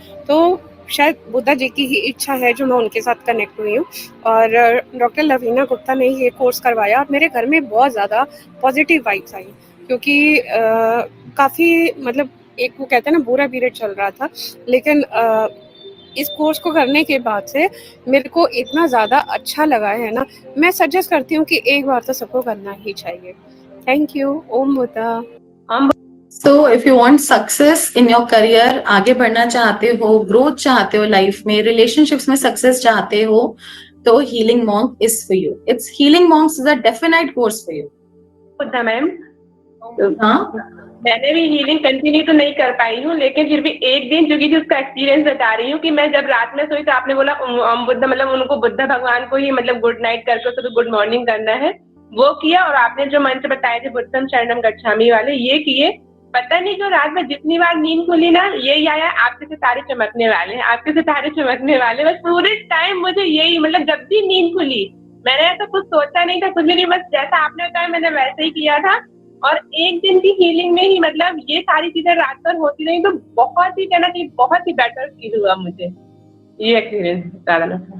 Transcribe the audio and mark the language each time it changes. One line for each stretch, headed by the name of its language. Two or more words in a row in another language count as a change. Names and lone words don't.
Hindi: तो शायद बुद्धा जी की ही इच्छा है जो मैं उनके साथ कनेक्ट हुई हूँ, और डॉक्टर लवीना गुप्ता ने ये कोर्स करवाया और मेरे घर में बहुत ज़्यादा
English: positive vibes
Hindi: आई, क्योंकि काफ़ी मतलब एक वो कहते हैं ना बुरा पीरियड चल रहा था, लेकिन इस कोर्स को करने के बाद से मेरे को इतना ज़्यादा अच्छा लगा है ना, मैं सजेस्ट करती हूँ कि एक बार तो सबको करना ही चाहिए।
English: thank you. ओम बुद्धा। so if you want success in your career,
Hindi: आगे बढ़ना चाहते हो, ग्रोथ चाहते हो लाइफ में, रिलेशनशिप्स में सक्सेस चाहते हो, तो
English: Healing Monk is for you. It's Healing Monks is a definite course for you.
Hindi: बुद्धा मैम, हाँ, मैंने भी हीलिंग कंटिन्यू तो नहीं कर पाई हूँ, लेकिन फिर भी एक दिन जो कि उसका एक्सपीरियंस बता रही हूँ कि मैं जब रात में सोई तो आपने बोला बुद्धा मतलब उनको बुद्धा भगवान को ही मतलब
English: good night
Hindi: करके तो
English: good morning
Hindi: करना है, वो किया। और आपने जो मंत्र बताए थे
Pali: बुद्धम शरणम गच्छामि
Hindi: वाले, ये किए। पता नहीं जो रात में जितनी बार नींद खुली ना, यही आया आपके सितारे चमकने वाले हैं, आपके सितारे चमकने वाले। बस पूरे टाइम मुझे यही, मतलब जब भी नींद खुली मैंने ऐसा कुछ सोचा नहीं था, कुछ भी नहीं, बस जैसा आपने बताया मैंने वैसे ही किया था। और एक दिन की हीलिंग में ही मतलब ये सारी चीजें रात भर होती रही, तो बहुत ही कहना चाहिए बहुत ही
English: better feel
Hindi: हुआ मुझे, ये एक्सपीरियंस बता रहा था।